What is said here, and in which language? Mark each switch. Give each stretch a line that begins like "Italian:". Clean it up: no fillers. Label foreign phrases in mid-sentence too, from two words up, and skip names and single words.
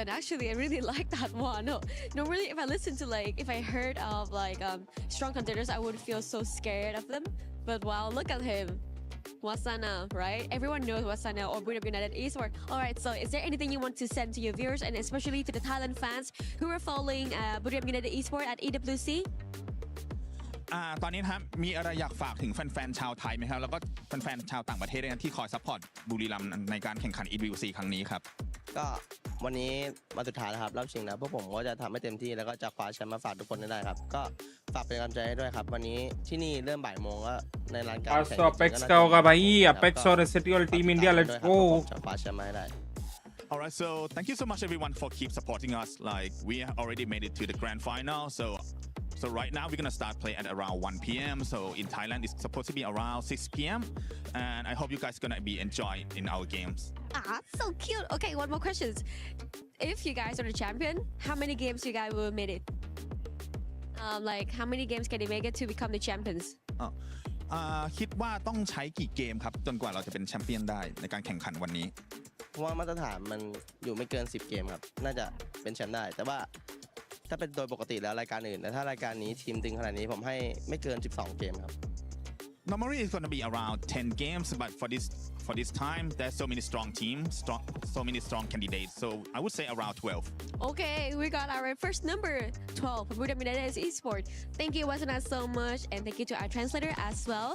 English: Actually, I really like that one. No, normally if I listen to if I heard of strong contenders, I would feel so scared of them. But wow, look at him. Wasana, right? Everyone knows Wasana or Freedom United Esports. All right, so is there anything you want to send to your viewers and especially to the Thailand fans who are following Freedom United Esports at EWC?
Thai: ตอนนี้นะครับมีอะไรอยากฝากถึงแฟนๆชาวไทยไหมครับแล้วก็แฟนๆชาวต่างประเทศด้วยนะที่คอยซัพพอร์ตบุรีรัมย์ในการแข่งขัน EWC ครั้งนี้ครับ ก็วันนี้มาสุดท้ายแล้วครับรอบชิงนะพวกผมก็จะทำให้เต็มที่แล้วก็จะคว้าแชมป์มาฝากทุกคนได้ครับก็ฝากเป็นกำลังใจให้ด้วยครับวันนี้ที่นี่เริ่มบ่ายโมงก็ในร้านการ
Hindi: आज तो अपेक्स का होगा भाई अपेक्स और एसटीएल टीम इंडिया
English: let's go
Thai: จะคว้าแชมป์มาให้ได้
English: Alright, so thank you so much everyone for keep supporting us. Like we already made it to the grand final, so right now we're gonna start play at around 1 p.m. So in Thailand it's supposed to be around 6 p.m. and I hope you guys gonna be enjoying in our games. So cute. Okay, one more question. If you guys are the champion, how many games you guys will make it? Like how many games can you make it to become the champions?
Thai: คิดว่าต้องใช้กี่เกมครับจนกว่าเราจะเป็นแชมเปี้ยนได้ในการแข่งขันวันนี้ เพราะว่ามาตรฐานมันอยู่ไม่เกิน10เกมครับน่าจะเป็นแชมป์ได้แต่ว่าถ้าเป็นโดยปกติแล้วรายการอื่นแต่ถ้ารายการนี้ทีมตึงขนาดนี้ผมให้ไม่เกิน12เกมครับ
English: Normally it's gonna be around 10 games, but for this time there's so many strong teams, so many strong candidates. So I would say around 12. Okay, we got our first number 12 for Freedom United Esports. Thank you, Wasana, so much, and thank you to our translator as well.